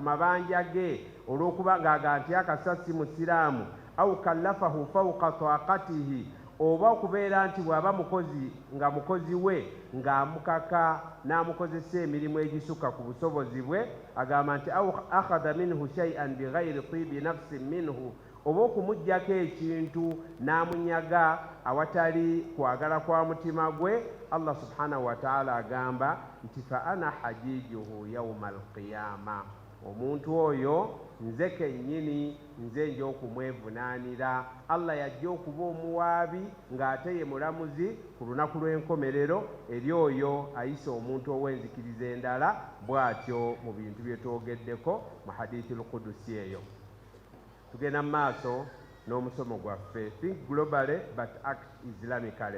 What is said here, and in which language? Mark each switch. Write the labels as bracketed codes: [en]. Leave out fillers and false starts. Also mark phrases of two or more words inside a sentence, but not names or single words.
[lg] mabanja ge olw'okuba ng'aga nti akasasi musiraamu, [ar] أو كلفه فوق طاقته, [lg] oba okubeera nti bw'aba mukozi nga mukozi we ng'amukaka n'amukozesa emirimu egisukka ku busobozi bwe, agamba nti [ar] أو أخذ منه شيئا بغير طيب نفس منه, [lg] oba okumuggyako ekintu n'amunyaga awatali kwagala kwa mutima gwe, Allah [ar] سبحانه وتعالى [lg] agamba nti [ar] فأنا حجيجه يوم القيامة, [lg] omuntu oyo nze kennyini nze nja okumwevunaanira. Allah yajja okuba omuwaabi ng'ate ye mulamuzi ku lunaku lw'enkomerero eri oyo ayise omuntu ow'enzikiriza endala bw'atyo mu bintu bye twogeddeko mu hadithi al-Qudusi eyo. Tugenda mu maaso n'omusomo gwaffe, [en] think globally but act islamically.